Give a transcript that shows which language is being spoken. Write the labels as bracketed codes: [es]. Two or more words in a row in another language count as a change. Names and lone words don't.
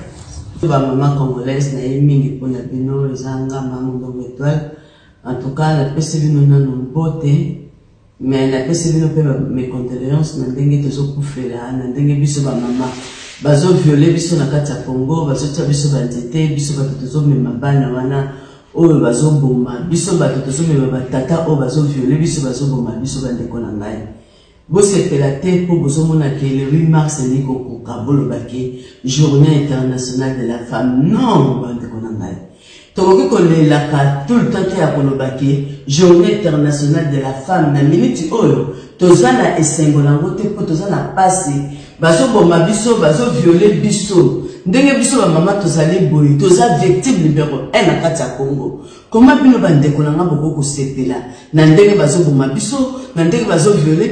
[ln] ba mama congolaise na mingi pona bino ezanga mama ndongo étoile [fr] en tout cas [ln] la pesa bino na mbote mais la pesa bino pe [fr] mes condoléances [ln] na ndenge tozo kufela na ndenge biso ba mama bazo violer biso na kati ya Congo bazo tia biso ba nzete biso ba tozo mema bana wana oyo bazo bomba biso ba tozo mema batata o bazo violer biso bazo bomba biso ba ndeko na ngai bo sepela te po bozo mona ke [fr] le 8 mars [ln] ni ko kabolo baki [fr] journée internationale de la femme [ln] non ba ndeko na ngai tokoki kolelaka [fr] tout le temps [ln] te ya kolobaki [fr] journée internationale de la femme [ln] na minute oyo tozana esengo nango te po tozana pasi bazo bomba biso bazo violer biso ndenge biso ba mama tozali boyi toza [fr] victime numéro 1 [ln] na kati ya Congo comment bino bandeko na ngabo ko sepela na ndenge bazo bomba biso na ndenge bazo violer